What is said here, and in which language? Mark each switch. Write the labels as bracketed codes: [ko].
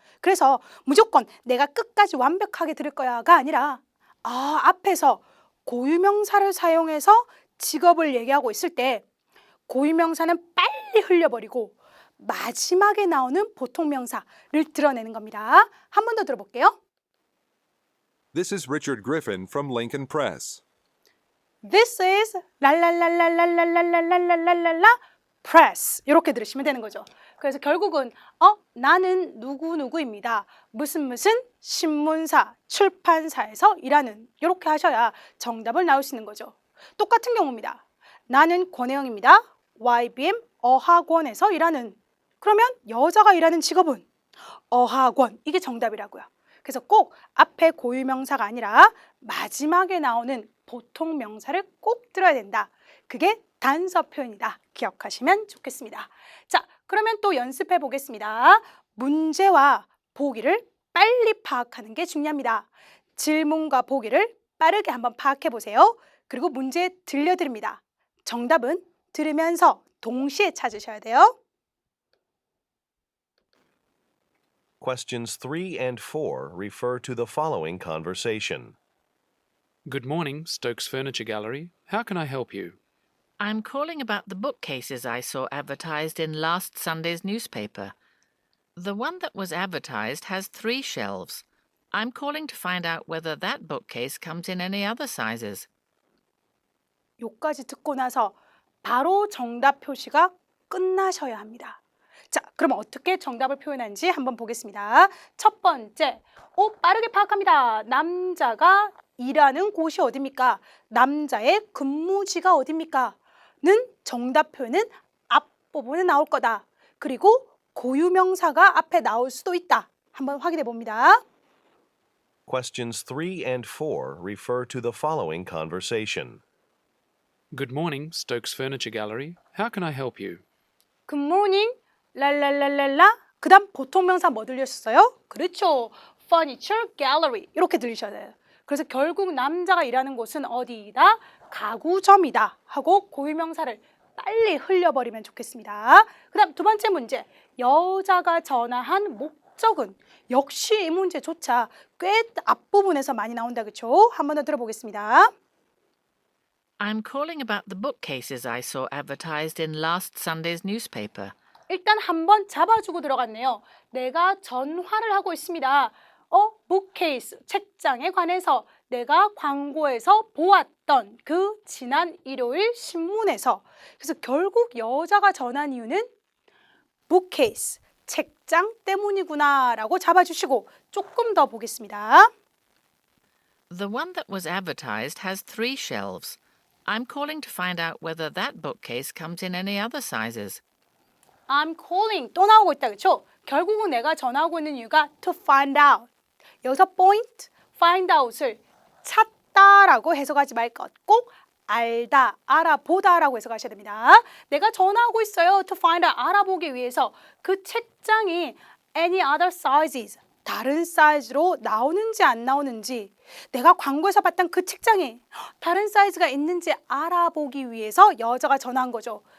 [ko] 그래서 무조건 내가 끝까지 완벽하게 들을 거야가 아니라 앞에서 고유명사를 사용해서 직업을 얘기하고 있을 때 고유명사는 빨리 흘려버리고 마지막에 나오는 보통명사를 드러내는 겁니다. 한 번 더 들어볼게요. [en] This is Richard Griffin from Lincoln Press. This is [ko] 랄랄랄랄랄랄랄랄랄랄랄라 press 이렇게 들으시면 되는 거죠. 그래서 결국은 나는 누구누구입니다. 무슨 신문사, 출판사에서 일하는 이렇게 하셔야 정답을 나올 수 있는 거죠. 똑같은 경우입니다. 나는 권혜영입니다. YBM 어학원에서 일하는. 그러면 여자가 일하는 직업은 어학원. 이게 정답이라고요. 그래서 꼭 앞에 고유명사가 아니라 마지막에 나오는 보통명사를 꼭 들어야 된다. 그게 단서 표현이다. 기억하시면 좋겠습니다. 자, 그러면 또 연습해 보겠습니다. 문제와 보기를 빨리 파악하는 게 중요합니다. 질문과 보기를 빠르게 한번 파악해 보세요. 그리고 문제 들려드립니다. 정답은 들으면서 동시에 찾으셔야 돼요. [en] Questions 3 and 4 refer to the following conversation. Good morning, Stokes Furniture Gallery. How can I help you? I'm calling about the bookcases I saw advertised in last Sunday's newspaper. The one that was advertised has 3 shelves. I'm calling to find out whether that bookcase comes in any other sizes. [ko] 요까지 듣고 나서 바로 정답 표시가 끝나셔야 합니다. 자, 그럼 어떻게 정답을 표현하는지 한번 보겠습니다. 첫 번째, 빠르게 파악합니다. 남자가 일하는 곳이 어딥니까? 남자의 근무지가 어딥니까? 는 정답 표현은 앞부분에 나올 거다. 그리고 고유명사가 앞에 나올 수도 있다. 한번 확인해 봅니다. [en] Questions 3 and 4 refer to the following conversation. Good morning, Stokes Furniture Gallery. How can I help you? Good morning, 랄랄랄랄라. [ko] 그 다음 보통명사 뭐 들렸어요? 그렇죠. [en] Furniture Gallery [ko] 이렇게 들리셔야 돼요. 그래서 결국 남자가 일하는 곳은 어디이다? 가구점이다 하고 고유명사를 빨리 흘려버리면 좋겠습니다. 그 다음 두 번째 문제. 여자가 전화한 목적은 역시 이 문제조차 꽤 앞부분에서 많이 나온다. 그렇죠? 한 번 더 들어보겠습니다. [en] I'm calling about the bookcases I saw advertised in last Sunday's newspaper. [ko] 일단 한번 잡아주고 들어갔네요. 내가 전화를 하고 있습니다. bookcase, 책장에 관해서 내가 광고에서 보았던 그 지난 일요일 신문에서. 그래서 결국 여자가 전한 이유는 bookcase, 책장 때문이구나 라고 잡아주시고 조금 더 보겠습니다. [en] The one that was advertised has 3 shelves. I'm calling to find out whether that bookcase comes in any other sizes. I'm calling [ko] 또 나오고 있다. 그렇죠? 결국은 내가 전화하고 있는 이유가 [en] to find out. [ko] 여기서 point, find out을 찾다라고 해석하지 말 것. 꼭 알다, 알아보다라고 해석하셔야 됩니다. 내가 전화하고 있어요. [en] to find out, [ko] 알아보기 위해서 그 책장이 [en] any other sizes, [ko] 다른 사이즈로 나오는지 안 나오는지, 내가 광고에서 봤던 그 책장이 다른 사이즈가 있는지 알아보기 위해서 여자가 전화한 거죠.